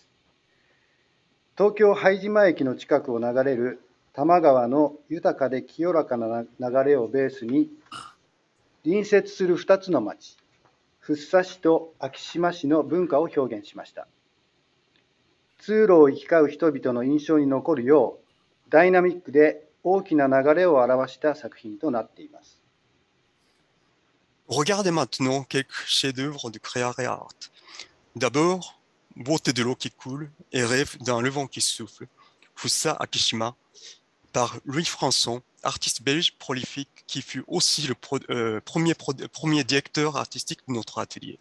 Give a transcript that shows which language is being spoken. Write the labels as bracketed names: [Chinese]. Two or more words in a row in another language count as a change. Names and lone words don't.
[Japanese] 東京拝島駅の近くを流れる多摩川の豊かで清らかな流れをベースに、隣接する2つの町、福生市と昭島市の文化を表現しました。通路を行き交う人々の印象に残るよう、ダイナミックで大きな流れを表した作品となっています。 [French] Regardez maintenant quelques chefs-d'œuvre de Creare Art. D'abord, Beauté de l'eau qui coule et rêve d'un levant qui souffle, Fusa Akishima, par Louis Françon, artiste belge prolifique qui fut aussi le premier directeur artistique de notre atelier.